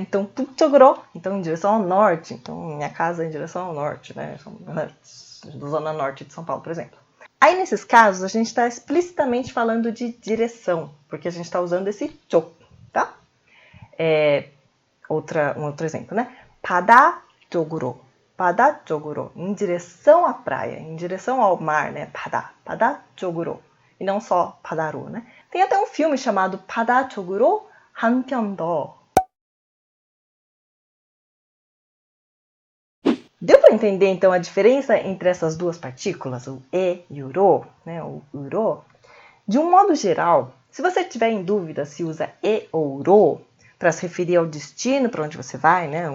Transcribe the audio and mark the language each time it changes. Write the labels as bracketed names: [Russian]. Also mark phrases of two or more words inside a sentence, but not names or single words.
[Portuguese] Então, 북쪽으로, então em direção ao norte. Então, minha casa é em direção ao norte, né? Zona norte de São Paulo, por exemplo. Aí, nesses casos, a gente está explicitamente falando de direção, porque a gente está usando esse 쪽, tá? Um outro exemplo, né? [Korean] 바다 쪽으로, 바다 쪽으로, [Portuguese] em direção à praia, em direção ao mar, né? [Korean] 바다 쪽으로, [Portuguese] e não só 바다로, né? Tem até um filme chamado 바다 쪽으로 한 편 더. Deu para entender, então, a diferença entre essas duas partículas, o e e o ro, né? O uro? De um modo geral, se você tiver em dúvida se usa e ou ro para se referir ao destino para onde você vai, né?